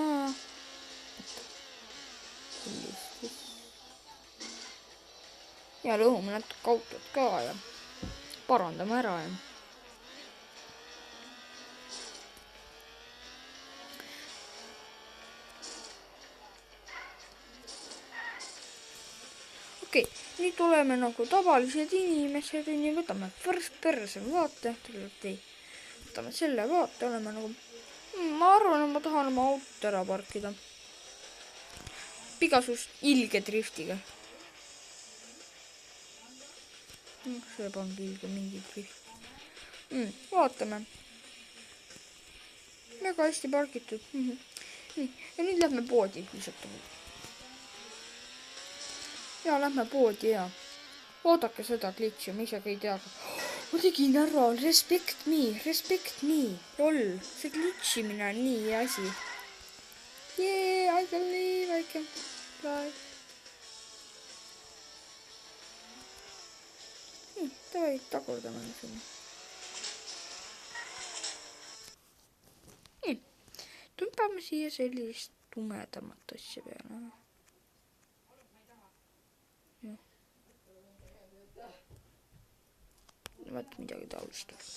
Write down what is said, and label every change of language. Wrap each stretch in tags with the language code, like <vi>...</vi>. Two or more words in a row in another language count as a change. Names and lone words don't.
<et>Ja lõhume natuke autot ka ja parandame ära ja. Okei, nüüd oleme nagu tavalised inimesed, nii võtame</et> <en>first person</en> <et>vaate, võtame selle vaate, oleme nagu, ma arvan, et ma tahan oma autot ära parkida. Igasugust ilge driftiga. See pangi ilge mingi drift. Vaatame. Väga hästi pargitud. Nii, ja nüüd lähme poodi lihtsalt. Ja lähme poodi ja oodake seda glitchi, ma isegi ei tea. Ma tegin ära,</et> <en>respect me,</en> <et>lol, see glitchimine on nii asi.</et> <en>Yeah, I believe I can fly.</en> <et>Nii, davai, tagurdame sinna. Nii, tõmbame siia sellist tumedamat asja peale. Vaat midagi taolist.</et>